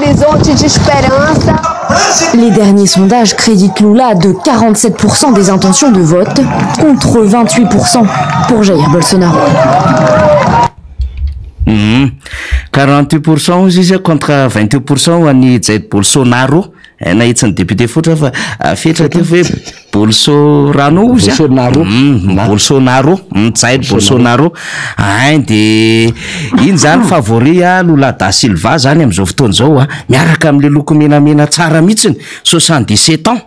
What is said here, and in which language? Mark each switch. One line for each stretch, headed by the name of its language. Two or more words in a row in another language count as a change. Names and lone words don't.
French: Les derniers sondages créditent Lula de 47% des intentions de vote contre 28% pour Jair Bolsonaro.
Malagasy: 48% izy contre 28% ani Jair Bolsonaro na itsany député fotra fa fetra teo hoe Bolsonaro Bolsonaro Jair Bolsonaro de iny zany favori Lula da Silva zany am'izao fotoana zao miaraka am'le loko menamena tsara mihitsiny 77 ans